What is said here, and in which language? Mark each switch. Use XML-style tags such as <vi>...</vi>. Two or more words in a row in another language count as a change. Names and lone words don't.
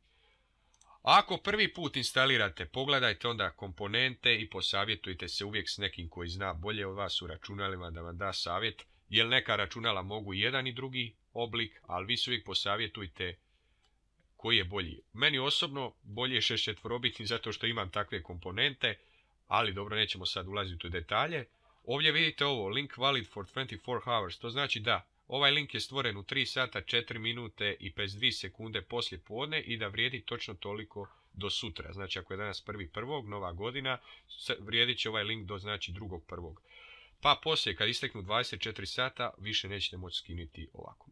<hr>Ako prvi put instalirate, pogledajte onda komponente i posavjetujte se uvijek s nekim koji zna bolje od vas u računalima da vam da savjet, jer neka računala mogu jedan i drugi oblik, ali vi se uvijek posavjetujte koji je bolji. Meni osobno bolje je 64-bitni zato što imam takve komponente, ali dobro, nećemo sad ulaziti u detalje. Ovdje vidite ovo,</hr> <en>link valid for 24 hours,</en> <hr>to znači da ovaj link je stvoren u 3 sata, 4 minute i 52 sekunde poslije podne i da vrijedi točno toliko do sutra. Znači ako je danas 1.1. nova godina, vrijedit će ovaj link do znači 2.1. Pa poslije kad isteknu 24 sata više nećete moći skinuti ovako.</hr>